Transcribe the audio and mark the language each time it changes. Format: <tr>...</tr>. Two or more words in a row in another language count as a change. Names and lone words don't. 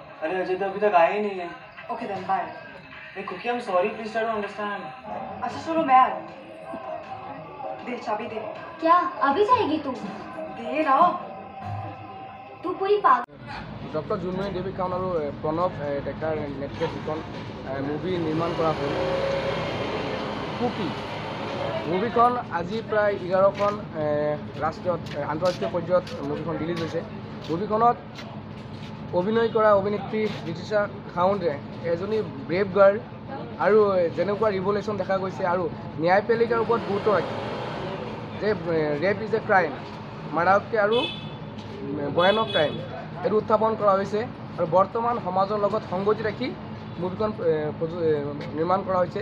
<hi>अरे अजय तो अभी तक आया ही नहीं है।</hi> <en>okay then bye. Hey Cookie, I'm sorry. Please try to understand.</en> <hi>अच्छा सुनो मैं आ रही हूँ। दे चाबी दे। क्या अभी जाएगी तू? दे ना। तू पूरी पागल।</hi> <as>ডক্টৰ জুনমণি দেৱী খান আৰু প্ৰণৱ ডেকাৰ নেতৃত্বত যিখন মুভি নিৰ্মাণ কৰা হ'ল কুকি মুভিখন আজি প্ৰায় 11খন ৰাষ্ট্ৰীয় আন্তঃৰাষ্ট্ৰীয় পৰ্যায়ত মুভিখন ৰিলিজ হৈছে। মুভিখনত অভিনয় কৰা অভিনেত্ৰী ঋতিশা খাউণ্ডে এজনী</as> <en>brave girl</en> <as>আৰু যেনেকুৱা ৰিভলিউশ্যন দেখা গৈছে আৰু ন্যায়পালিকাৰ ওপৰত গুৰুত্ব ৰাখি যে</as> <en>rape is a crime</en> <as>মাৰাত্মক আৰু ভয়ানক ক্ৰাইম এইটো উত্থাপন কৰা হৈছে আৰু বৰ্তমান সমাজৰ লগত সংগতি ৰাখি মুভিখন নিৰ্মাণ কৰা হৈছে।</as>